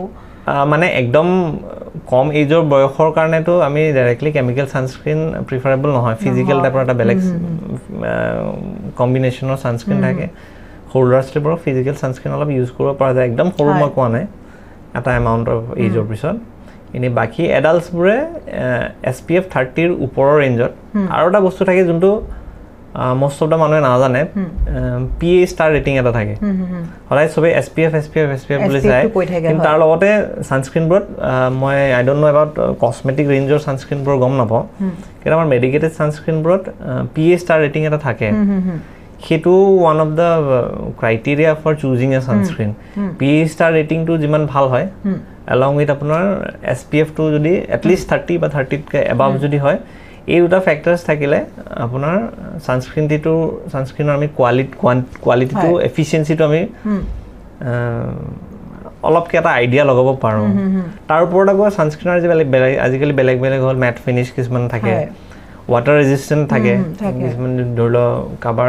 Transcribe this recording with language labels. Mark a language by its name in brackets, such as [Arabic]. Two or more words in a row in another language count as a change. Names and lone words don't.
[Assamese] মানে একদম কম এজৰ বয়সৰ কাৰণেতো আমি ডাইৰেক্টলি [English] chemical sunscreen [Assamese] প্ৰিফাৰেবল নহয় ফিজিকেল টাইপৰ এটা বেলেগ কম্বিনেশ্যনৰ ছানস্ক্ৰীন থাকে সৰু ল'ৰা ছোৱালীবোৰক [English] physical sunscreen [Assamese] অলপ ইউজ কৰিব পৰা যায় একদম সৰু মই কোৱা নাই এটা [English] amount of ageৰ [Assamese] পিছত এনেই বাকী এডাল্টছবোৰে SPF 30ৰ ওপৰৰ ৰেঞ্জত আৰু এটা বস্তু থাকে যোনটো [English] most of the [Assamese] মানুহে নাজানে [English] PA star rating [Assamese] এটা থাকে সদায় সবে SPF বুলি চায় কিন্তু তাৰ লগতে ছানস্ক্ৰীনবোৰত মই আই [English] don't know about cosmetic rangeৰ [Assamese] ছানস্ক্ৰীনবোৰ গম নাপাওঁ কিন্তু আমাৰ মেডিকেটেড ছানস্ক্ৰীনবোৰত [English] PA star rating [Assamese] এটা থাকে সেইটো [English] one of the criteria for choosing a sunscreen PA star ratingটো [Assamese] যিমান ভাল হয় [English] along with [Assamese] আপোনাৰ SPF-টো যদি এটলিষ্ট 30 বা 30তকৈ এবাভ যদি হয় এই দুটা ফেক্টৰছ থাকিলে আপোনাৰ ছানস্ক্ৰীনৰ আমি কোৱালিটিটো এফিচিয়েঞ্চিটো আমি অলপকৈ এটা আইডিয়া লগাব পাৰোঁ তাৰ ওপৰত আকৌ ছানস্ক্ৰীনৰ আজিকালি বেলেগ বেলেগ হ'ল [English] matte finish [Assamese] কিছুমান থাকে [English] water resistant [Assamese] থাকে কিছুমান ধৰি লওক কাবাৰ